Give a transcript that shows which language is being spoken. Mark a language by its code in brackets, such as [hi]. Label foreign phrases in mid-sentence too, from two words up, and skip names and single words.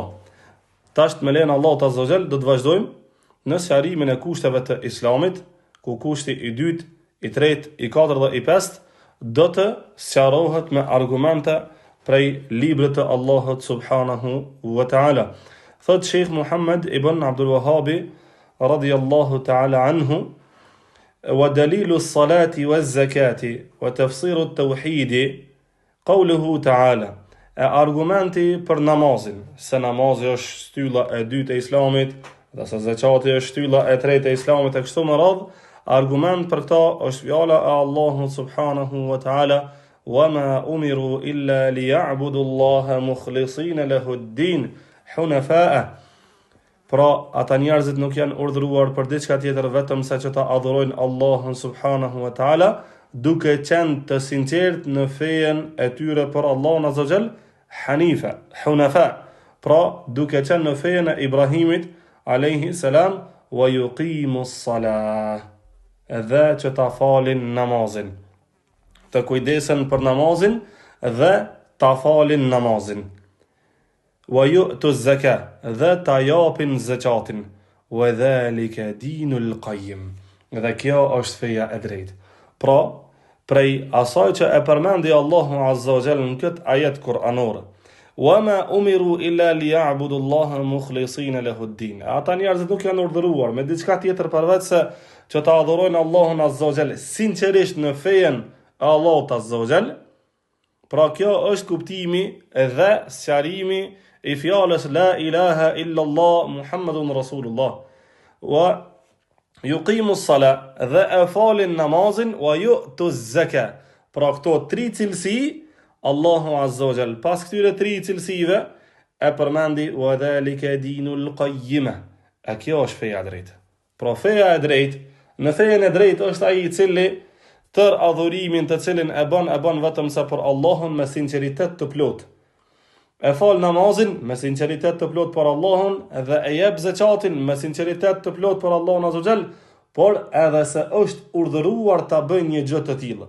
[sq] Tash me lejen Allahut [ar] عز وجل [sq] do të vazhdojmë në sqarimin e kushteve të Islamit, ku kushti I dytë, I tretë, I katërt dhe I pestë do të sqarohet me argumente prej librit të Allahut [ar] سبحانه وتعالى. [sq] Thot Sheikh Muhammad ibn Abdul Wahhab [ar] رضي الله تعالى عنه: "ودليل الصلاة والزكاة وتفسير التوحيد قوله تعالى." [sq] Argumenti për namazin, se namazi është shtylla e dytë e Islamit, dhe se zakati është shtylla e tretë e Islamit e kështu me radhë, argument për këta është fjala e Allahut [ar] سبحانه وتعالى: "وما أمروا إلا ليعبدوا الله مخلصين له الدين حنفاء." [sq] Pra, ata njerëzit nuk janë urdhëruar për diçka tjetër vetëm sa që ta adhurojnë Allahun [ar] سبحانه وتعالى, [sq] duke qenë të sinqert në fejen e tyre për Allahun [ar] عز وجل, حنيفا، حنفاء. [sq] Pra, duke qenë në fejen e Ibrahimit [ar] عليه السلام, ويقيموا الصلاة, [sq] dhe që ta falin namazin, të kujdesen për namazin dhe ta falin namazin, [ar] ويؤتوا الزكاة, [sq] dhe ta japin zakatin, [ar] وذلك دين القيمة, [sq] dhe kjo është feja e drejtë. Pra, prej asaj që e përmendi Allahu [ar] عز وجل [sq] në këtë ajet kuranor, [ar] وَمَا أُمِرُوا إِلَّا لِيَعْبُدُوا اللَّهَ مُخْلِصِينَ لَهُ الدِّينَ. [sq] Ata njerëzit nuk janë urdhëruar me diçka tjetër përveç se që ta adhurojnë Allahun [ar] عز وجل [sq] sinqerisht në fejen e Allahut [ar] عز وجل. [sq] Pra kjo është kuptimi dhe sqarimi I fjalës [ar] لا إله إلا الله محمد رسول الله. ويقيموا الصلاة, [sq] dhe e falin namazin, [ar] ويؤتوا الزكاة. [sq] Pra këto tri cilësi Allahu [ar] عز وجل [sq] pas këtyre tri cilësive e përmendi [ar] وذلك دين القيمة. [sq] A kjo është feja e drejtë. Pra feja e drejtë, në fejen e drejtë është ai I cili tër adhurimin të cilin e bën vetëm sa për Allahun me sinqeritet të plot. E fal namazin me sinqeritet të plot për Allahun dhe e jep zakatin me sinqeritet të plot për Allahun [ar] عز وجل, [sq] por edhe se është urdhëruar ta bëjë një gjë të tillë.